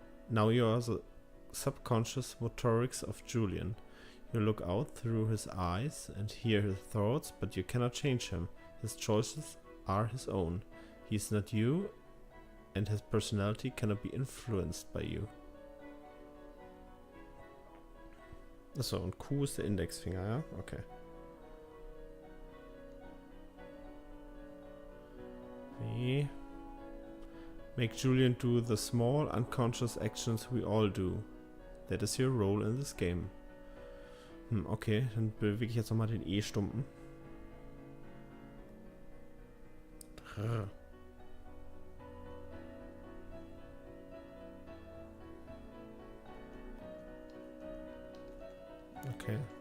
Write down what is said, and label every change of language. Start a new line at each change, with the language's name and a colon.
English: Now you are the subconscious motorics of Julian. You look out through his eyes and hear his thoughts, but you cannot change him. His choices are his own. He is not you, and his personality cannot be influenced by you.
German: Achso, und Q ist der Indexfinger, ja? Okay.
English: W. Make Julian do the small, unconscious actions we all do. That is your role in this game.
German: Okay, dann bewege ich jetzt nochmal den E-Stumpen. Okay.